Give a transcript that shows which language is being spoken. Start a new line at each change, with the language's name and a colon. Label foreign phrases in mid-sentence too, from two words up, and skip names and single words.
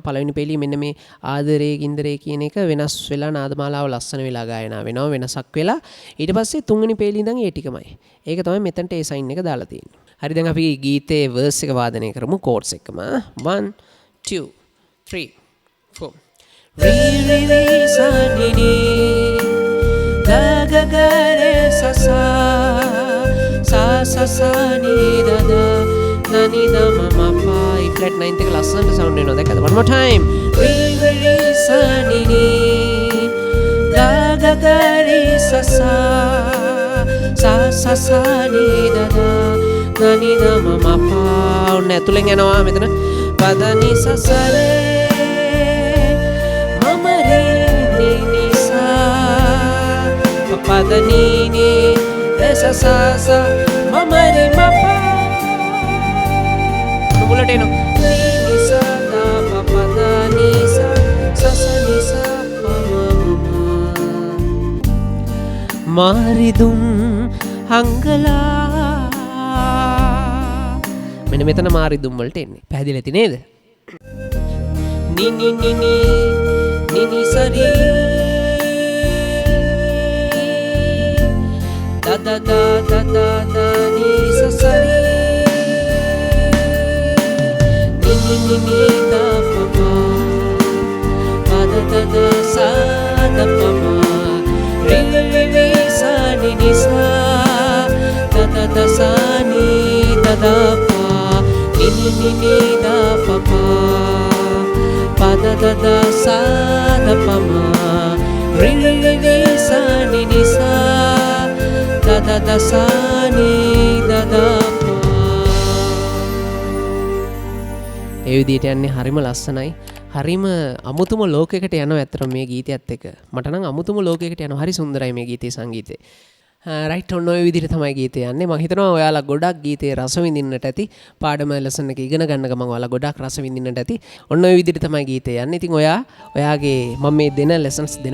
Sinhala: පළවෙනි පේලිය මෙන්න මේ ආදරේ ගින්දරේ කියන එක වෙනස් වෙලා නාදමාලාව ලස්සන වෙලා ගායනා වෙනවා වෙනසක් වෙලා. ඊට පස්සේ තුන්වෙනි පේලිය ඉඳන් ඒ ටිකමයි. ඒක තමයි මෙතනට ඒ sign එක දාලා තියෙන්නේ. හරි දැන් අපි ගීතේ verse එක වාදනය කරමු chords එකම 1 2 3 4 ri ri ri sa ni ni ga ga ga re sa sa sa sa sa ni da da da ni da ma ma pa
English: E flat 9
Sinhala: එක ලස්සනට sound එනවා දැක්කද
English: one more time ri ri ri sa ni ni ga ga ga re sa sa sa sa sa ni da da da ni da ma ma pa
Sinhala: ඔන්න ඇතුලෙන් යනවා මෙතන පද ni sa sa re mama re ni ni sa pa da ni ni re sa sa sa mama re ma pa මුලට එනවා ni ni sa da pa pa da ni sa sa sa ni sa pa ma මා මාරිදුම් හංගලා මෙන්න මෙතන මාරිදුම් වලට එන්නේ පැහැදිලි ඇති නේද ni ni ni ni ni ni sa ri da da da da da da ni sa sa ri ni ni ni ni da pa pa pa da da da sa da pa ma ri ri ri sa ni ni sa da da da sa ni da da pa ni ni ni ni da pa pa pa da da da sa da pa ma ri ri ri ri sa ni ni sa da da da sa ni da da pa ඒ විදිහට යන්නේ හරිම ලස්සනයි හරිම අමුතුම ලෝකයකට යනවා ඇත්තටම මේ ගීතයත් එක්ක මට නම් අමුතුම ලෝකයකට යනවා හරි සුන්දරයි මේ ගීතේ සංගීතය රයිට් ඔන්න ඔය විදිහට තමයි ගීතය යන්නේ මම හිතනවා ඔයාලා ගොඩක් ගීතේ රස විඳින්නට ඇති පාඩම ලෙසන් එක ඉගෙන ගන්න ගමන් ඔයාලා ගොඩක් රස විඳින්නට ඇති ඔන්න ඔය විදිහට තමයි ගීතය යන්නේ ඉතින් ඔයාගේ මම මේ දෙන ලෙසන්ස් දෙන